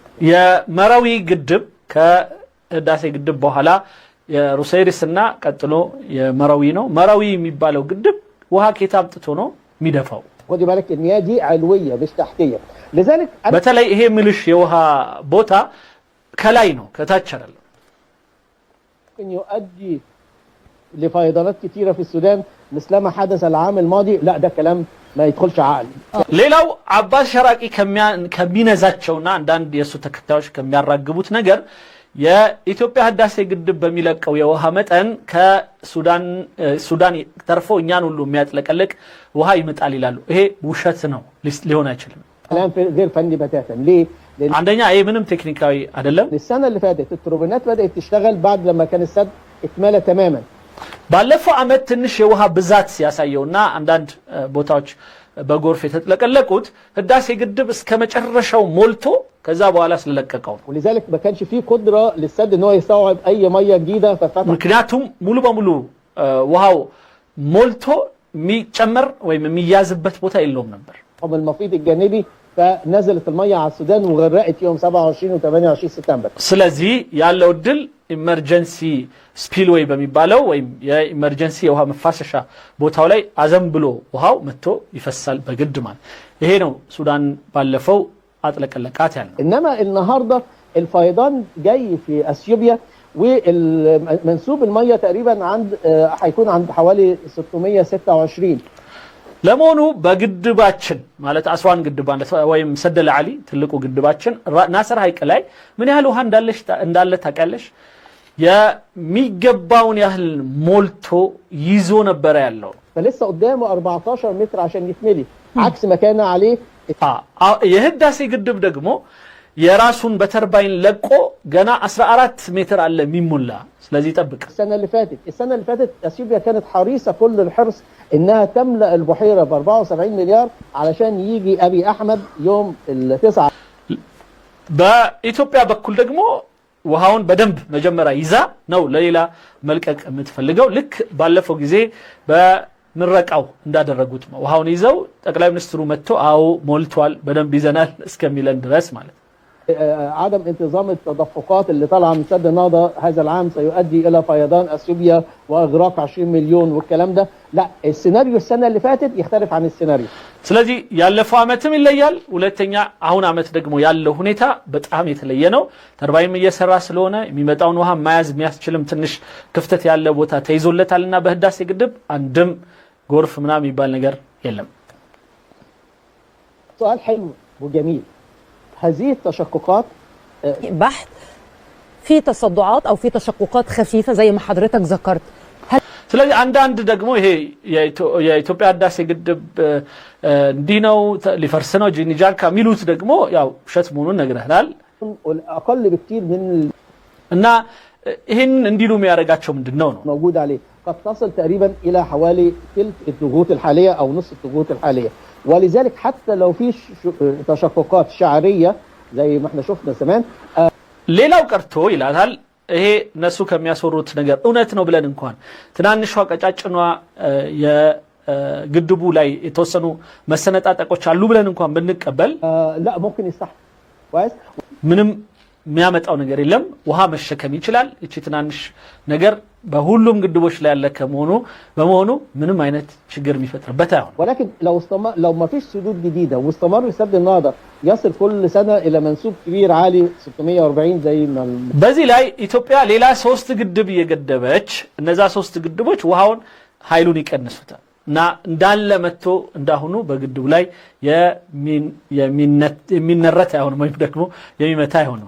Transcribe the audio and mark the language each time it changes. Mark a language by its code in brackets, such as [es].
[am] የመራዊ ግድብ ከህዳሴ ግድብ በኋላ የሩሴሪስና ቀጥሎ የመራዊ ነው። መራዊ የሚባለው ግድብ ውሃ ከየት አምጥቶ ነው የሚደፋው? [ar] خدي بالك المياه دي علويه مش تحتيه لذلك [am] በተለይ ይሄ ምልሽ የውሃ ቦታ ከላይ ነው ከታች አይደለም። [ar] ممكن يؤدي لفيضانات كثيره في السودان مثلما حدث العام الماضي. لا ده كلام ما يدخلش عقل. [am] ሌላው አባስ ሸራቂ ከሚነዛቸውና አንዳንድ የሱ ተከታዮች ከሚያራግቡት ነገር የኢትዮጵያ ህዳሴ ግድብ በሚለቀው የውሃ መጠን ከሱዳን ተርፎ እኛን ሁሉ የሚያጥለቀልቅ ውሃ ይመጣል ይላሉ። ይሄ ውሸት ነው፣ ሊሆን አይችልም። [ar] كلام غير فني بتاتا. ليه؟ لان [am] አንደኛ ይሄ ምንም ቴክኒካዊ አይደለም። [ar] السنه اللي فاتت التوربينات بدات تشتغل بعد لما كان السد اتملى تماما. [am] ባለፈው አመት ትንሽ የውሃ ብዛት ሲያሳየውና አንዳንድ ቦታዎች በጎርፍ የተጥለቀለቁት ህዳሴ ግድብ እስከ መጨረሻው ሞልቶ ከዛ በኋላ ስለለቀቀው ነው። [ar] ولذلك ما كانش فيه قدره للسد ان هو يستوعب اي ميه جديده ففتح. [am] ምክንያቱم ሙሉ በሙሉ ውሃው ሞልቶ የሚጨመር ወይም የሚያዝበት ቦታ የለውም ነበር። [ar] من المفيض الجانبي فنزلت الميه على السودان وغرقت يوم 27 و 28 سبتمبر. [am] ስለዚህ ያለው ድል ኢመርጀንሲ ስፒልዌይ በሚባለው ወይም የኢመርጀንሲ የውሃ መፋሰሻ ቦታው ላይ አዘም ብሎ ውሃው መጥቶ ይፈሳል በግድ ማለት ይሄ ነው። ሱዳን ባለፈው አጥለቀለቃት ያለው። [ar] انما النهارده الفيضان جاي في اثيوبيا ومنسوب الميه تقريبا عند هيكون عند حوالي 626. [am] ለመሆኑ በግድባችን ማለት አስዋን ግድብ ወይም ሰደለ አሊ ትልቁ ግድባችን ናስር ሐይቅ ላይ ምን ያህል ውሃ እንዳለ ታውቂያለሽ? የሚገባውን ያህል ሞልቶ ይዞ ነበር ያለው። [ar] فلسه قدامه 14 متر عشان يتملي عكس ما كان عليه. [am] የህዳሴ ግድብ ደግሞ የራሱን በተርባይን ለቆ ገና 14 ሜትር አለ የሚሞላ። ስለዚህ ጠብቅ። [ar] السنه اللي فاتت اثيوبيا كانت حريصه كل الحرص انها تملا البحيره ب 74 مليار علشان يجي ابي احمد يوم ال9. [am] በኢትዮጵያ በኩል ደግሞ ውሃውን በደንብ መጀመሪያ ይዛ ነው ለሌላ መልቀቅ የምትፈልገው። ልክ ባለፈው ጊዜ በምረቃው እንዳደረጉት ውሃውን ይዘው ጠቅላይ ሚኒስትሩ መጥቶ አዎ ሞልቷል በደንብ ይዘናል እስከሚለን ድረስ ማለት [ar] عدم انتظام التدفقات اللي طالعه من سد النهضه هذا العام سيؤدي الى فيضان اثيوبيا واغراق 20 مليون والكلام ده. لا السيناريو السنه اللي فاتت يختلف عن السيناريو. [am] ስለዚህ ያለፈው አመትም ይለያል። ሁለተኛ አሁን አመት ደግሞ ያለው ሁኔታ በጣም የተለየ ነው። ተርባይም እየሰራ ስለሆነ የሚመጣውን ውሃ ማያዝ የሚያስችልም ትንሽ ክፍተት ያለ ቦታ ተይዞለታልና በህዳሴ ግድብ አንድም ጎርፍ ምናምን የሚባል ነገር የለም። [ar] سؤال حلو وجميل. هذه التشققات بحث في تصدعات او في تشققات خفيفه زي ما حضرتك ذكرت. [am] ስለዚህ አንዳንድ ደግሞ ይሄ የኢትዮጵያ ህዳሴ ግድብ እንዲህ ነው ሊፈርስ ነው ጂኒጃካ ሚሉት ደግሞ ያው ውሸት መሆኑን ነግረናል። [ar] اقل بكثير من [am] እና ይሄን እንዲሉ የሚያደርጋቸው ምንድነው ነው [ar] موجود عليه قد تصل تقريبا الى حوالي ثلث الضغوط الحاليه او نصف الضغوط الحاليه. ولذلك حتى لو في تشققات شعريه زي ما احنا شفنا زمان [am] ሌላው ቀርቶ ይላል ይሄ እነሱ ከሚያስወሩት ነገር እውነት ነው ብለን እንኳን ትናንሿ ቀጫጭኗ የግድቡ ላይ የተወሰኑ መሰነጣጠቆች አሉ ብለን እንኳን ብንቀበል [ar] لا ممكن يستحمل كويس [am] ምንም የሚያመጣው ነገር የለም። ውሃ መሸከም ይችላል። እቺ ትናንሽ ነገር በሁሉም ግድቦች ላይ ያለ በመሆኑ ምንም አይነት ችግር የሚፈጥርበት አይሆንም። [ar] ولكن لو ما فيش سدود جديده واستمر سد النهضه يصل كل سنه الى منسوب كبير عالي 640 زي ما [am] በዚህ ላይ ኢትዮጵያ ሌላ 3 ግድብ እየገደበች እነዛ 3 ግድቦች ውሃውን ኃይሉን ይቀንሱታል እና እንዳለ መጥቶ እንዳሁኑ በግድቡ ላይ የሚነረት አይሆንም ወይም ደግሞ የሚመታ አይሆንም።